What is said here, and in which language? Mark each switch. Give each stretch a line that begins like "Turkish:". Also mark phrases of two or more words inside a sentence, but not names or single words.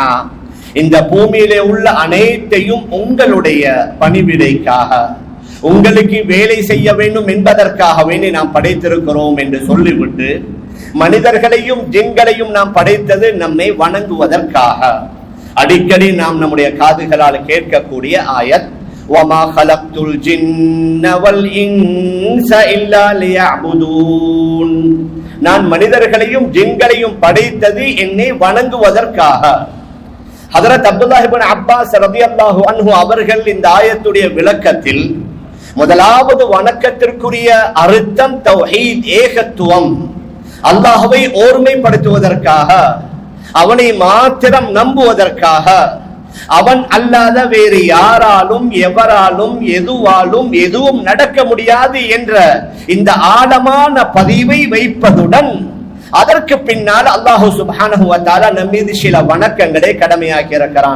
Tamil: இந்த பூமியிலே உள்ள அனைத்தையும் உங்களுடைய பணிவிடைக்காக, உங்களுக்கு வேலை செய்ய வேண்டும் என்பதற்காக வேண்டி நாம் படைத்திருக்கிறோம் என்று சொல்லிவிட்டு மனிதர்களையும் ஜின்களையும் நாம் படைத்தது நம்மை வணங்குவதற்காக. அடிக்கடி நாம் நம்முடைய காதுகளால் கேட்கக்கூடிய ஆயத்,
Arabic: وَمَا خَلَقْتُ الْجِنَّ وَالْإِنسَ إِلَّا لِيَعْبُدُونَ.
Tamil: நான் மனிதர்களையும் ஜின்களையும் படைத்தது என்னை வணங்குவதற்காக. ஹஜ்ரத் அப்துல்லாஹ் இப்னு அப்பாஸ்
Arabic: رضي الله عنه
Tamil: அவர்கள் இந்த ஆயத்துடைய விளக்கத்தில் முதலாவது வணக்கத்திற்குரிய அர்த்தம் தௌஹீத், ஏகத்துவம், அல்லாஹ்வை ஓர்மைப்படுத்துவதற்காக, அவனை மாத்திரம் நம்புவதற்காக, அவன் அல்லாத வேறு யாராலும் எவராலும் எதுவாலும் எதுவும் நடக்க முடியாது என்ற இந்த ஆழமான பதிவை வைப்பதுடன் அதற்கு பின்னால்
Arabic: الله سبحانه وتعالى
Tamil: நம் மீது சில வணக்கங்களை கடமையாக்கி இருக்கிறான்.